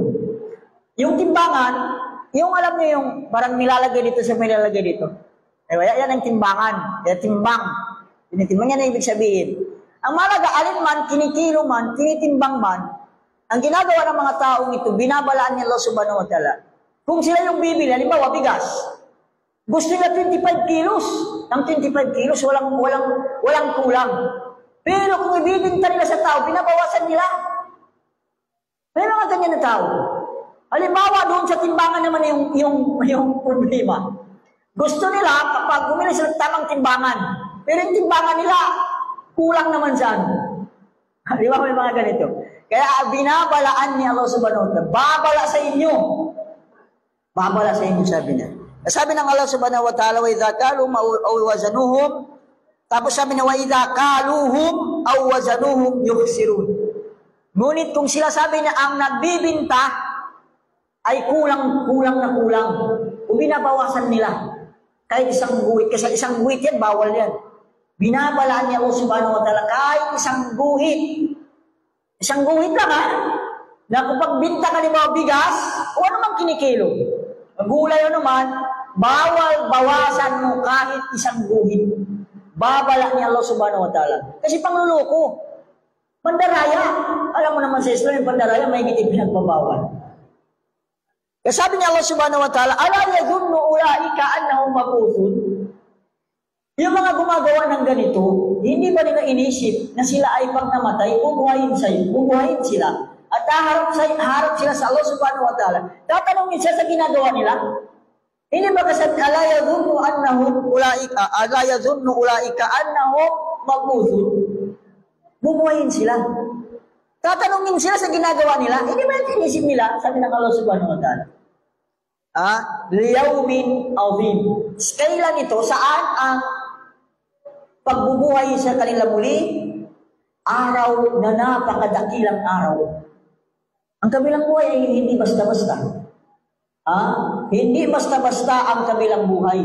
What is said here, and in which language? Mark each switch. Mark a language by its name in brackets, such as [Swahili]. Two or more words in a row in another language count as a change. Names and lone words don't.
[Filipino] Yung timbangan, yung alam niyo yung parang nilalagay dito sa may nilalagay dito. Yan ang timbangan. Yan timbang. Tinitimbang yan ang ibig sabihin. Ang malaga, alin man, kinikilo man, tinitimbang man, ang ginagawa ng mga taong ito, binabalaan ni Allah [Arabic] سبحانه وتعالى. [Filipino] Kung sila yung bibili, halimbawa, bigas, gusto nila 25 kilos. Ang 25 kilos, walang kulang. Pero kung ibibinta nila sa tao, binabawasan nila. May mga ganyan na tao. Halimbawa, doon sa timbangan naman yung problema. Gusto nila, kapag bumili sila tamang timbangan, pero yung timbangan nila, kulang naman dyan. Di ba may mga ganito? Kaya binabalaan ni Allah [Arabic] سبحانه وتعالى. [Filipino] Babala sa inyo. Babala sa inyo, sabi niya. Sabi ng Allah [Arabic] سبحانه وتعالى, وإذا كالوهم أو وزنوهم, [Filipino] tapos sabi niya, [Arabic] وإذا كالوهم أو وزنوهم يخسرون. [Filipino] Ngunit kung sila sabi niya, ang nagbibinta ay kulang na kulang. Kung binabawasan nila, kahit isang guhit, kasi isang guhit yan, bawal yan. Binabalaan niya Allah [Arabic] سبحانه وتعالى [Filipino] kahit isang guhit. Isang guhit lang na kapag binta ka ni mga bigas, o ano mang kinikilo. Gulay o naman, bawal bawasan mo kahit isang guhit. Babala ni Allah [Arabic] سبحانه وتعالى. [Filipino] Kasi pangluloko. Pandaraya. Alam mo naman sa Islam, yung pandaraya may higit pinagbabawal. Kasi sabi ni Allah [Arabic] سبحانه وتعالى, ألا يظن أولئك أنهم مبعوثون. [Filipino] Yung mga gumagawa ng ganito, hindi ba nila inisip na sila ay pag namatay, bubuhayin sila. At harap sila sa Allah [Arabic] سبحانه وتعالى. [Filipino] Tatanungin siya sa ginagawa nila. Hindi ba kasi [Arabic] ألا يظن أولئك أنهم مبعوثون. [Filipino] Bubuhayin sila. Tatanungin sila sa ginagawa nila. Hindi ba inisip nila, sabi ng Allah [Arabic] سبحانه وتعالى. ليوم عظيم. [Filipino] Kailan ito? Saan ang pagbubuhay sa kanila muli? Araw na napakadakilang araw. Ang kabilang buhay ay hindi basta-basta. Hindi basta-basta ang kabilang buhay.